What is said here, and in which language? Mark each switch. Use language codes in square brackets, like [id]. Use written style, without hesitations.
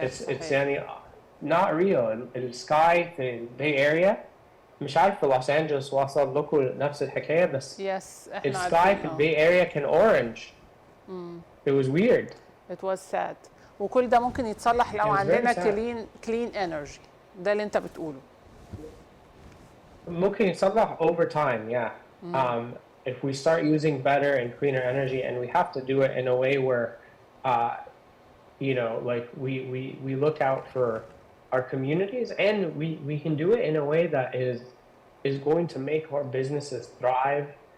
[en] It's يعني not real. [ar] السكاي في الباي اريا مش عارف في لوس أنجلوس وصل لكم نفس الحكاية بس السكاي في الباي اريا كان orange. [en] It was weird. It was sad. [ar] وكل ده ممكن يتصلح لو عندنا clean energy. ده اللي انت بتقوله. ممكن يتصلح [en] over time, yeah. If we start using better and cleaner energy, and we have to do it in a way where, you know, like we look out for our communities, and we can do it in a way that is going to make our businesses thrive.